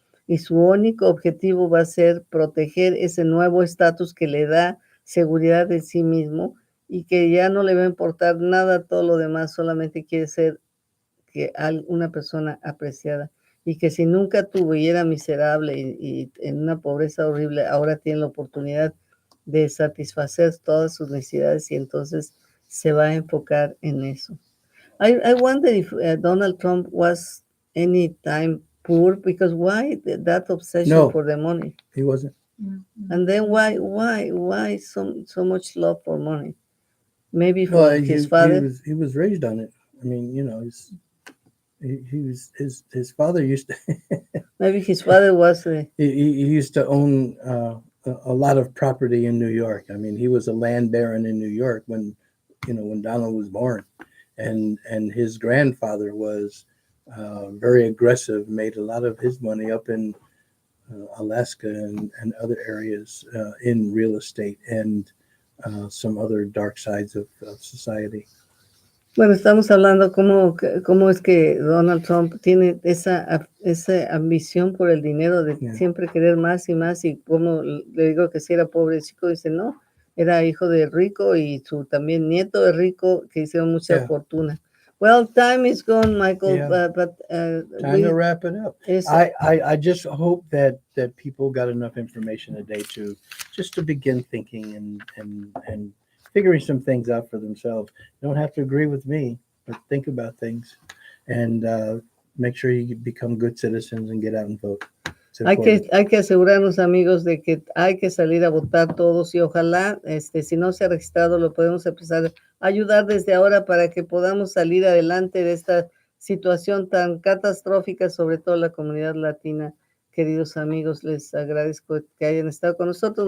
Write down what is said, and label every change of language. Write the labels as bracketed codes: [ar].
[es] Y su único objetivo va a ser proteger ese nuevo estatus que le da seguridad de sí mismo y que ya no le va a importar nada todo lo demás, solamente quiere ser una persona apreciada. Y que si nunca tuvo y era miserable y en una pobreza horrible, ahora tiene la oportunidad de satisfacer todas sus necesidades y entonces se va a enfocar en eso. [en] I wonder if Donald Trump was any time poor, because why that obsession for the money? He wasn't. And then why so much love for money? Maybe his father. He was raised on it. I mean, his father used to Maybe his father was he used to own a lot of property in New York. I mean, he was a land baron in New York when Donald was born, and his grandfather was very aggressive, made a lot of his money up in Alaska and other areas in real estate and some other dark sides of society. [es] Bueno, estamos hablando cómo es que Donald Trump tiene esa ambición por el dinero de siempre querer más y más, y como le digo que si era pobre chico, dice no, era hijo de rico y su también nieto de rico que hicieron mucha fortuna. [en] Well, time is gone, Michael, but time to wrap it up. I just hope that people got enough information today to begin thinking and figuring some things out for themselves. You don't have to agree with me, but think about things and make sure you become good citizens and get out and vote. [es] Hay que asegurarnos, amigos, de que hay que salir a votar todos y ojalá, si no se ha registrado, lo podemos empezar a ayudar desde ahora para que podamos salir adelante de esta situación tan catastrófica, sobre todo la comunidad latina. Queridos amigos, les agradezco que hayan estado con nosotros.